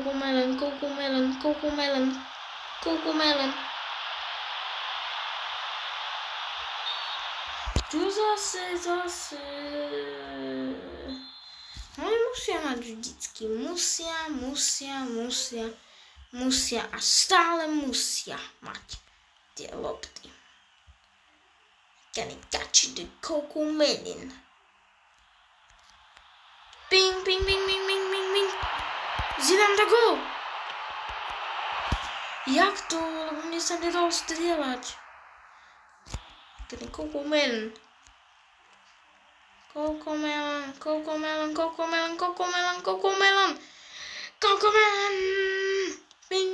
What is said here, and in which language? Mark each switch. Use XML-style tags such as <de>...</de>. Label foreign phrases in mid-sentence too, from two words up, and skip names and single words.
<sk>Čo zase? Oni musia mať vždycky. Musia a stále musia mať tie lopty.</sk> <en>Can I catch the Cocomelon?</en> <sk>Ping. Zidane dá gól. Jak to? Lebo mne sa nedalo strieľať. Ten Cocomelon. Ping.</sk>